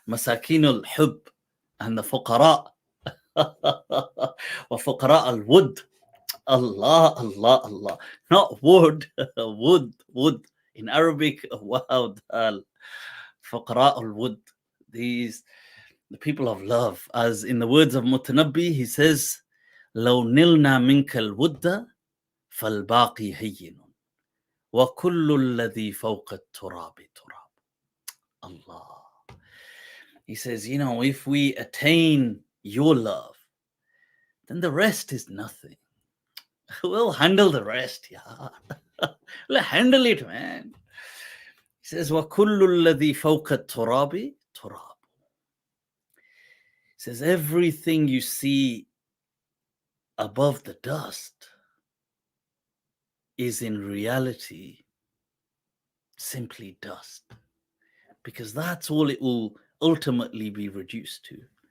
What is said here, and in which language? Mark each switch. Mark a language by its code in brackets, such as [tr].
[ar] مساكين الحب [en] and the [ar] فقراء وفقراء الود. [en] Allah, Allah, Allah. Not wood, wood. In Arabic, wow, [ar] فقراء الود. [en] These, the people of love. As in the words of Mutanabbi, he says, [ar] لو نلنا منك الود فالباقي هين وكل الذي فوق التراب تراب. [en] Allah. He says, you know, if we attain your love, then the rest is nothing. We'll handle the rest, yeah. We'll handle it, man. He says, [ar] وَكُلُّ الَّذِي فَوْقَ التُّرَابِ تُرَابُ. [en] He says, everything you see above the dust is in reality simply dust, because that's all it will ultimately be reduced to.